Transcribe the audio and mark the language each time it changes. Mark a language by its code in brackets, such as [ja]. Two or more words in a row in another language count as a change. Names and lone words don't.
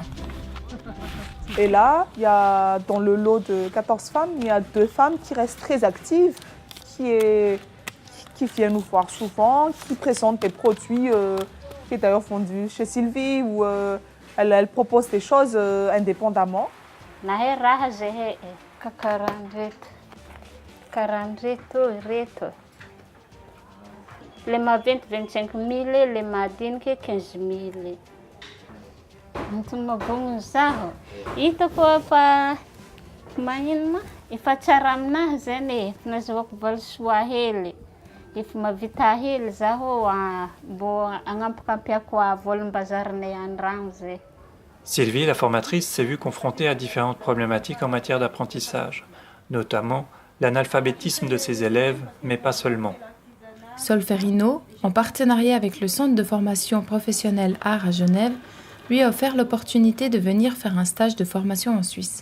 [fr] Et là, dans le lot de 14 femmes, il y a 2 femmes qui restent très actives, qui viennent nous voir souvent, qui présentent des produits qui est d'ailleurs vendus chez Sylvie, où elle propose des choses indépendamment. [mg] Les maventy 25 000, les madiniky 15 000. Antony mavogno zaho, hitako fa magnino ma efa tsara aminahy zany e, nazavako valisoa hely, efa mavita hely zaho mbo agnampikampyako volim-bazarinay andragno zay. [fr] Sylvie, la formatrice, s'est vue confrontée à différentes problématiques en matière d'apprentissage, notamment l'analphabétisme de ses élèves, mais pas seulement. Solferino, en partenariat avec le Centre de formation professionnelle Art à Genève, lui a offert l'opportunité de venir faire un stage de formation en Suisse.